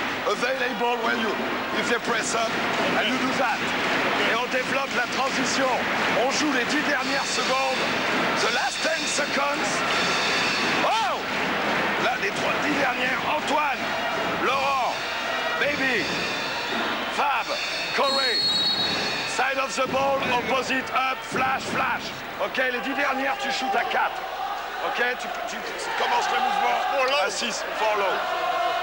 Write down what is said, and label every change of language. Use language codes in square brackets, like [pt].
[en] Available when you, if they press up. And you do that. [fr] Et on développe la transition. On joue les 10 dernières secondes. [en] The last 10 seconds. Oh! [fr] Là, les 10 dernières. Antoine, Laurent, Baby, Fab, Corey. [en] Side of the ball, opposite, up, flash, flash. [fr] Ok, les 10 dernières, tu shootes à 4. Ok, tu commences le mouvement à 6, follow.